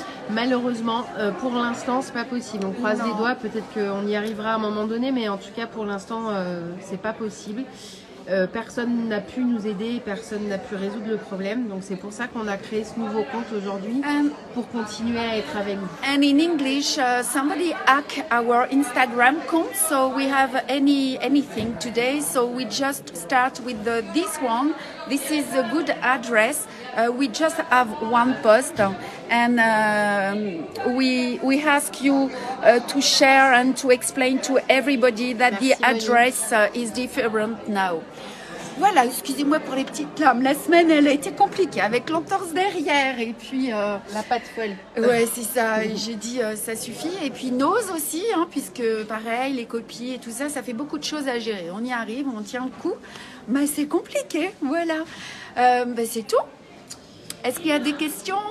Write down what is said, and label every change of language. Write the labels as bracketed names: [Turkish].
[French] Malheureusement, pour l'instant, c'est pas possible. On croise les doigts, peut-être qu'on y arrivera à un moment donné, mais en tout cas, pour l'instant, c'est pas possible. Personne n'a pu nous aider, personne n'a pu résoudre le problème. Donc c'est pour ça qu'on a créé ce nouveau compte aujourd'hui pour continuer à être avec vous. [English] And in English, somebody hacked our Instagram account, so we have anything today. So we just start with this one. This is a good address. We just have one post, and we ask you to share and to explain to everybody that the address is different now. [French] Voilà, excusez-moi pour les petites larmes. La semaine, elle a été compliquée avec l'entorse derrière et puis... La patte folle. Ouais, c'est ça. J'ai dit, ça suffit. Et puis Nose aussi, hein, puisque pareil, les copies et tout ça, ça fait beaucoup de choses à gérer. On y arrive, on tient le coup. Mais c'est compliqué, voilà. C'est tout. Est-ce qu'il y a des questions?